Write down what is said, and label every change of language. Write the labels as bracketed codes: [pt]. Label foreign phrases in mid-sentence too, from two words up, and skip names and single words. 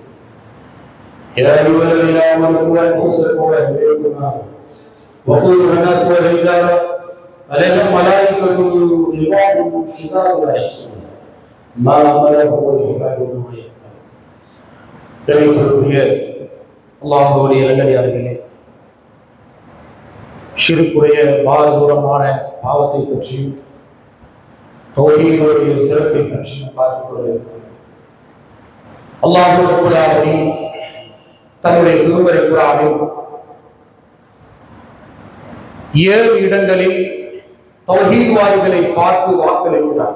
[ar] يا أيها الذين آمنوا قوا أنفسكم وأهليكم نارا وقودها الناس والحجارة عليها ملائكة غلاظ شداد لا يعصون ما أمرهم ويفعلون ما يفعلون. [ta] அல்லாஹ்வுடைய நல்லடியார்களே, ஷிர்க்குடைய பாரதூரமான பாவத்தை பற்றியும் தௌஹீதுடைய சிறப்பை பற்றியும் பார்த்துக் கொண்டிருக்கிறோம். அல்லாஹ் [ar] رب العالمين [ta] தன்னுடைய திருமறை குர்ஆனில் 7 இடங்களில் தௌஹீத்வாதிகளை பார்த்து வாக்களிக்கிறார்.